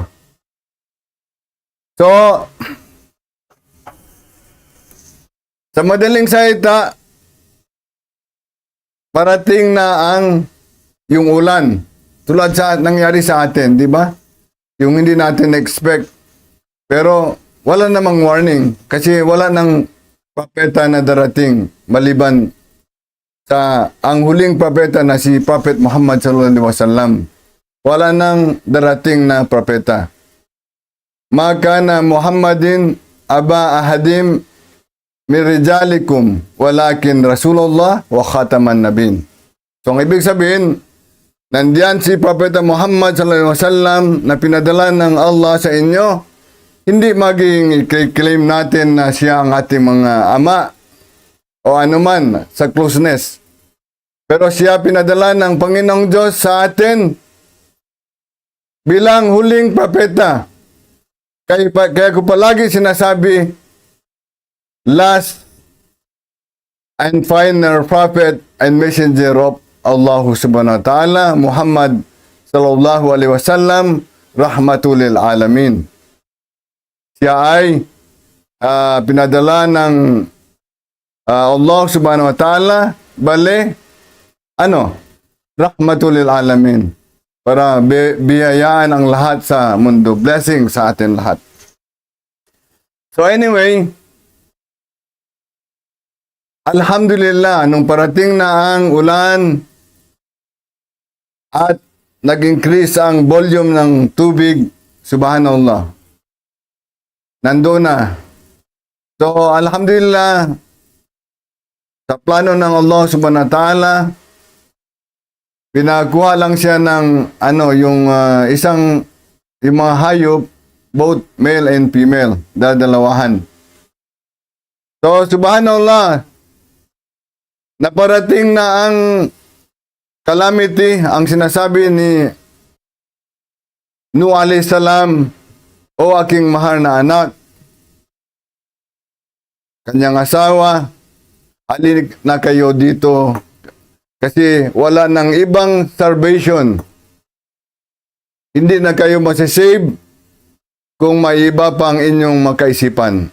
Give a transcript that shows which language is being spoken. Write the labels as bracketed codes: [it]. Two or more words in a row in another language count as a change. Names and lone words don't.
[tl] So, sa madaling salita, parating na yung ulan. Tulad sa nangyari sa atin, di ba? Yung hindi natin expect. Pero wala namang warning kasi wala nang propeta na darating maliban sa ang huling propeta na si Prophet Muhammad [ar] صلى الله عليه وسلم. [tl] Wala nang darating na propeta. [ar] ما كان محمد أبا أحد من رجالكم ولكن رسول الله وخاتم النبيين. [tl] So ang ibig sabihin, nandiyan si Propeta Muhammad [ar] صلى الله عليه وسلم [tl] na pinadala ng Allah sa inyo. Hindi maging i-claim natin na siya ang ating mga ama o anuman sa closeness. Pero siya pinadala ng Panginoong Diyos sa atin bilang huling propeta. Kaya ko palagi sinasabi, [en] last and final prophet and messenger of Allah [ar] سبحانه وتعالى, [en] Muhammad [ar] صلى الله عليه وسلم, رحمة للعالمين. [tl] Siya ay pinadala ng Allah [ar] سبحانه وتعالى, رحمة للعالمين. [tl] Para biyayaan ang lahat sa mundo. Blessing sa atin lahat. [en] So anyway, [tl] alhamdulillah, nung parating na ang ulan at nag-increase ang volume ng tubig, subhanallah, nandoon na. So alhamdulillah, sa plano ng Allah [ar] سبحانه وتعالى, [tl] pinakuha lang siya ng yung mga hayop, [en] both male and female, [tl] dadalawahan. So subhanallah, naparating na ang calamity, ang sinasabi ni Nuh [ar] عليه السلام, [tl] o aking mahal na anak, kanyang asawa, halin na kayo dito. Kasi wala nang ibang salvation. Hindi na kayo masisave kung may iba pang inyong makaisipan.